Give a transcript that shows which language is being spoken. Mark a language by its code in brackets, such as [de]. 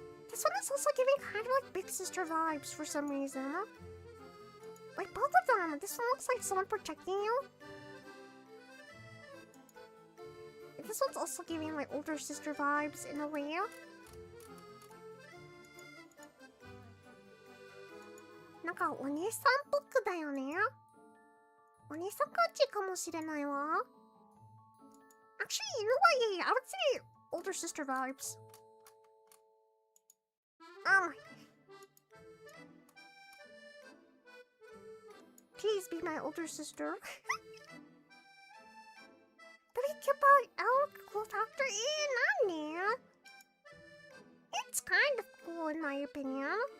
[en] This one is also giving kind of like Big Sister vibes for some reason. Like both of them. This one looks like someone protecting you. This one's also giving like older sister vibes in a way. [ja] なんかお姉さんっぽくだよね。お姉さん感じかもしれないわ。 [en] Actually, you know what? Yeah, I would say older sister vibes. Please be my older sister. But I keep out elk cool factor in, It's kind of cool in my opinion.